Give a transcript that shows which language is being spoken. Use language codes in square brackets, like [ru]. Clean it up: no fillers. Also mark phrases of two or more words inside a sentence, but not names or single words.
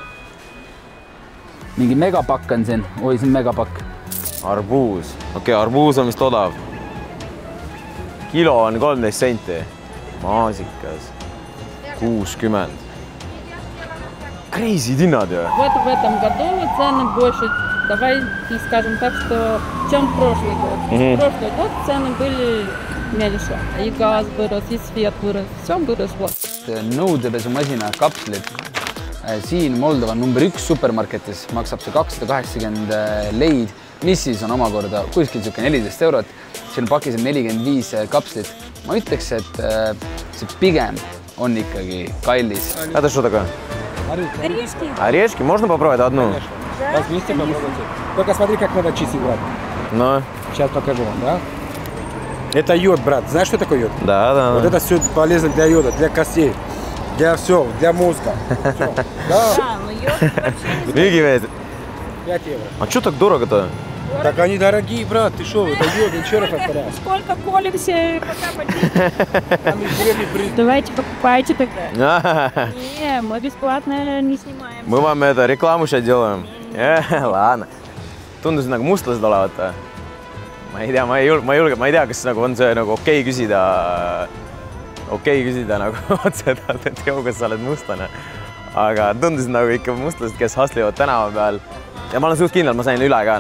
[et] Mingi megapakk on siin. Oi, see on megapakk. Arbuus. Okei, arbuus on vist odav. Kilo on 13 senti. Maasikas. 60. Crazy hinnad ju. [ru] В этом году цены больше. Давайте скажем так, что чем прошлый год. Прошлый год цены были меньше. И газ вырос, и свет вырос. Все выросло. [et] sellised nõudepesumasina kapslid. Siin Moldova number 1 supermarketis maksab see 280 leid, mis siis on omakorda kuskil 14 €. Siin pakis on 45 kapslit. Ma ütleks, et see pigem on ikkagi kallis. [ru] Это что такое? Орешки. Орешки? Можно попробовать одну? Да, вместе попробуйте. Только смотри, как надо чистить, брат. Ну? Сейчас покажу вам, да? Это йод, брат. Знаешь, что такое йод? Да. Вот это все полезно для йода, для костей, для всего, для мозга. Всё. Да. но йод вообще... Вигивает. 5 €. А что так дорого-то? Так они дорогие, брат. Ты что, это йод, еще раз повторяю. Сколько колемся, пока Давайте покупайте тогда. Не, мы бесплатно не снимаем. Мы вам это рекламу сейчас делаем. Ладно. [et] Tundus nagu mustlased olevat või? Ma ei tea, kas nagu on see nagu okei küsida nagu otse, et joo, kas sa oled mustlane. Aga tundus nagu ikka mustlased, kes hustlevad tänava peal. Ja ma olen suht kindlalt, ma sain üle ka.